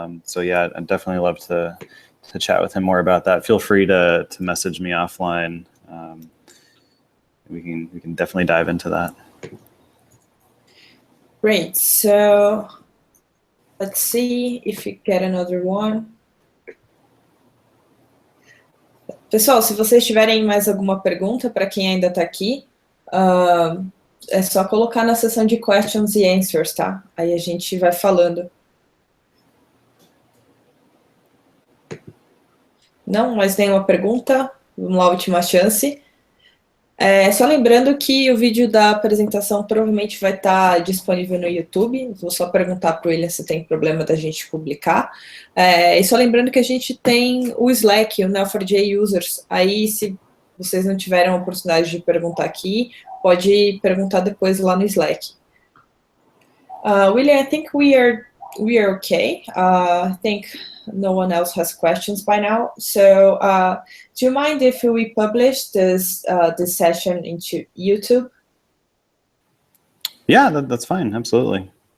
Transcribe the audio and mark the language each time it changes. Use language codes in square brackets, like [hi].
[en] So yeah, I'd definitely love to chat with him more about that. Feel free to message me offline. We can definitely dive into that. Great. So let's see if we get another one. [pt] Pessoal, se vocês tiverem mais alguma pergunta para quem ainda está aqui, é só colocar na seção de questions e answers, tá? Aí a gente vai falando. Não, mais nenhuma pergunta? Vamos lá, última chance. Só lembrando que o vídeo da apresentação provavelmente vai estar disponível no YouTube. Vou só perguntar para o William se tem problema da gente publicar. E só lembrando que a gente tem o Slack, o Neo4j Users. Aí, se vocês não tiveram a oportunidade de perguntar aqui, pode perguntar depois lá no Slack. [en] William, I think we are okay. I think no one else has questions by now. So do you mind if we publish this session into YouTube? Yeah, that's fine. Absolutely.